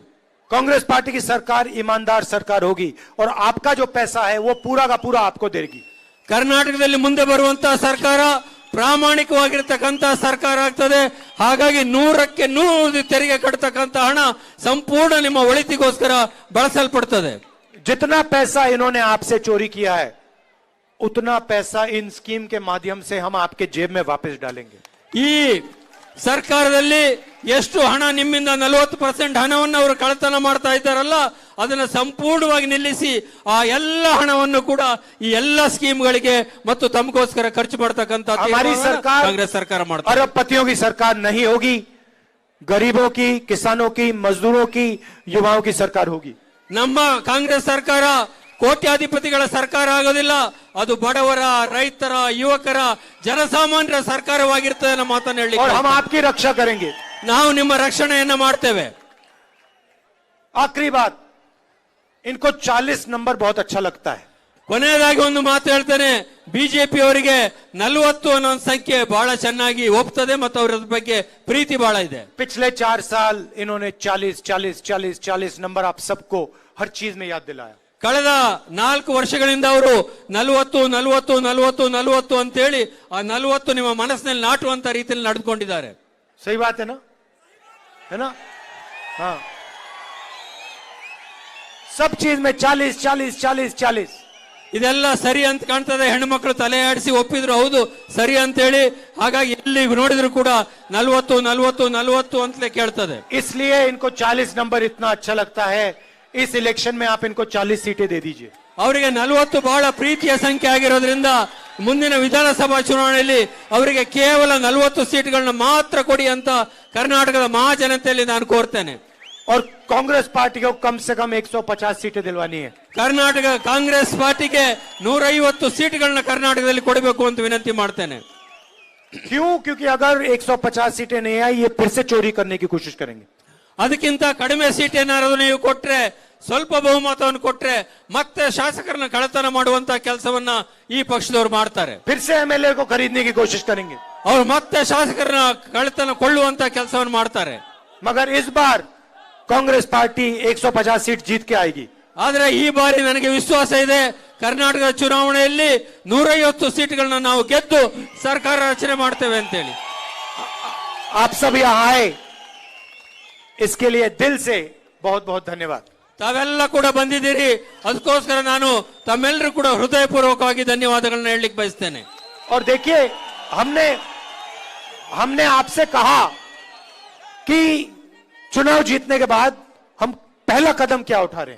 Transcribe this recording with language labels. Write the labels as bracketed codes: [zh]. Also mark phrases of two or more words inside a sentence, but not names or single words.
[hi] कांग्रेस पार्टी की सरकार ईमानदार सरकार होगी और आपका जो पैसा है वो पूरा का पूरा आपको देगी। [kn] ಕರ್ನಾಟಕದಲ್ಲಿ ಮುಂದೆ ಬರುವಂತಹ ಸರ್ಕಾರ ಪ್ರಾಮಾಣಿಕವಾಗಿರ್ತಕ್ಕಂತ ಸರ್ಕಾರ ಆಗ್ತದೆ. ಹಾಗಾಗಿ 100ಕ್ಕೆ 100 ತೆರಿಗೆ ಕಟ್ಟತಕ್ಕಂತ ಹಣ ಸಂಪೂರ್ಣ ನಿಮ್ಮ ಒಳಿತಿಗೋಸ್ಕರ ಬಳಸಲ್ಪಡ್ತದೆ. [hi] जितना पैसा इन्होंने आपसे चोरी किया है उतना पैसा इन स्कीम के माध्यम से हम आपके जेब में वापस डालेंगे। [kn] ಈ ಸರ್ಕಾರದಲ್ಲಿ ಎಷ್ಟು ಹಣ ನಿಮ್ಮಿಂದ 40% ಹಣವನ್ನು ಅವರು ಕಳ್ಳತನ ಮಾಡ್ತಾ ಇದ್ದಾರಲ್ಲ ಅದನ್ನ ಸಂಪೂರ್ಣವಾಗಿ ನಿಲ್ಲಿಸಿ ಆ ಎಲ್ಲ ಹಣವನ್ನು ಕೂಡ ಈ ಎಲ್ಲ ಸ್ಕೀಮ್ಗಳಿಗೆ ಮತ್ತು ತಮಗೋಸ್ಕರ ಖರ್ಚು ಮಾಡತಕ್ಕಂತ [hi] हमारी सरकार [kn] ಕಾಂಗ್ರೆಸ್ ಸರ್ಕಾರ ಮಾಡ್ತಾರೆ। [hi] अरबपतियों की सरकार नहीं होगी, गरीबों की, किसानों की, मजदूरों की, युवाओं की सरकार होगी। [kn] ನಮ್ಮ ಕಾಂಗ್ರೆಸ್ ಸರ್ಕಾರ ಕೋಟ್ಯಾಧಿಪತಿಗಳ ಸರ್ಕಾರ ಆಗೋದಿಲ್ಲ, ಅದು ಬಡವರ, ರೈತರ, ಯುವಕರ, ಜನಸಾಮಾನ್ಯರ ಸರ್ಕಾರವಾಗಿರ್ತದೆ ನಮ್ಮ ಮಾತನ್ನು ಹೇಳಿ। [hi] और हम आपकी रक्षा करेंगे। [kn] ನಾವು ನಿಮ್ಮ ರಕ್ಷಣೆಯನ್ನ ಮಾಡ್ತೇವೆ। [hi] आखिरी बात, इनको 40 नंबर बहुत अच्छा लगता है। [kn] ಕೊನೆಯದಾಗಿ ಒಂದು ಮಾತು ಹೇಳ್ತೇನೆ, ಬಿಜೆಪಿ ಅವರಿಗೆ 40 ಅನ್ನೋ ಒಂದು ಸಂಖ್ಯೆ ಬಹಳ ಚೆನ್ನಾಗಿ ಒಪ್ತದೆ ಮತ್ತು ಅವರ ಬಗ್ಗೆ ಪ್ರೀತಿ ಬಹಳ ಇದೆ। [hi] पिछले 4 साल इन्होंने 40 40 40 40 नंबर आप सबको हर चीज में याद दिलाया। [kn] ಕಳೆದ 4 ವರ್ಷಗಳಿಂದ ಅವರು 40 40 40 40 ಅಂತ ಹೇಳಿ ಆ 40 ನಿಮ್ಮ ಮನಸ್ಸಿನಲ್ಲಿ ನಾಟುವಂತ ರೀತಿಯಲ್ಲಿ ನಡೆದುಕೊಂಡಿದ್ದಾರೆ। [hi] सही बात है ना? हाँ, सब चीज में 40 40 40 40। [kn] ಇದೆಲ್ಲ ಸರಿ ಅಂತ ಕಾಣ್ತದೆ, ಹೆಣ್ಣುಮಕ್ಕಳು ತಲೆ ಆಡಿಸಿ ಒಪ್ಪಿದ್ರು ಹೌದು ಸರಿ ಅಂತ ಹೇಳಿ, ಹಾಗಾಗಿ ಎಲ್ಲಿ ನೋಡಿದ್ರು ಕೂಡ 40 40 40 ಅಂತಲೇ ಕೇಳ್ತದೆ। [hi] इसलिए इनको 40 नंबर इतना अच्छा लगता है, इस इलेक्शन में आप इनको 40 सीटें दे दीजिए। [kn] ಅವರಿಗೆ 40 ಬಹಳ ಪ್ರೀತಿಯ ಸಂಖ್ಯೆ ಆಗಿರೋದ್ರಿಂದ ಮುಂದಿನ ವಿಧಾನಸಭಾ ಚುನಾವಣೆಯಲ್ಲಿ ಅವರಿಗೆ ಕೇವಲ 40 ಸೀಟ್ಗಳನ್ನ ಮಾತ್ರ ಕೊಡಿ ಅಂತ ಕರ್ನಾಟಕದ ಮಹಾಜನತೆಯಲ್ಲಿ ನಾನು ಕೋರ್ತೇನೆ। [hi] और कांग्रेस पार्टी को कम से कम 150 सीटें दिलवानी है। [kn] ಕರ್ನಾಟಕ ಕಾಂಗ್ರೆಸ್ ಪಾರ್ಟಿಗೆ 150 ಸೀಟ್ಗಳನ್ನ ಕರ್ನಾಟಕದಲ್ಲಿ ಕೊಡಬೇಕು ಅಂತ ವಿನಂತಿ ಮಾಡ್ತೇನೆ। [hi] क्यों? क्योंकि अगर 150 सीटें नहीं आई ये फिर से चोरी करने की कोशिश करेंगे। [kn] ಅದಕ್ಕಿಂತ ಕಡಿಮೆ ಸೀಟ್ ಏನಾದ್ರು ನೀವು ಕೊಟ್ರೆ, ಸ್ವಲ್ಪ ಬಹುಮತವನ್ನು ಕೊಟ್ರೆ ಮತ್ತೆ ಶಾಸಕರನ್ನ ಕಳ್ಳತನ ಮಾಡುವಂತ ಕೆಲಸವನ್ನ ಈ ಪಕ್ಷದವರು ಮಾಡ್ತಾರೆ। [hi] फिर से एमएलए को खरीदने की कोशिश करेंगे। [kn] ಅವ್ರು ಮತ್ತೆ ಶಾಸಕರನ್ನ ಕಳ್ಳತನ ಕೊಳ್ಳುವಂತ ಕೆಲಸವನ್ನು ಮಾಡ್ತಾರೆ। [hi] मगर इस बार कांग्रेस पार्टी 150 सीट जीत के आएगी। [kn] ಆದ್ರೆ ಈ ಬಾರಿ ನನಗೆ ವಿಶ್ವಾಸ ಇದೆ, ಕರ್ನಾಟಕದ ಚುನಾವಣೆಯಲ್ಲಿ 150 ಸೀಟ್ಗಳನ್ನ ನಾವು ಗೆದ್ದು ಸರ್ಕಾರ ರಚನೆ ಮಾಡ್ತೇವೆ ಅಂತೇಳಿ। [hi] आप सब यहाँ आए इसके लिए दिल से बहुत बहुत धन्यवाद। [kn] ತಾವೆಲ್ಲ ಕೂಡ ಬಂದಿದ್ದೀರಿ, ಅದಕ್ಕೋಸ್ಕರ ನಾನು ತಮ್ಮೆಲ್ಲರೂ ಕೂಡ ಹೃದಯಪೂರ್ವಕವಾಗಿ ಧನ್ಯವಾದಗಳನ್ನ ಹೇಳಲಿಕ್ಕೆ ಬಯಸ್ತೇನೆ। [hi] और देखिए हमने आपसे कहा कि चुनाव जीतने के बाद हम पहला कदम क्या उठा रहे हैं।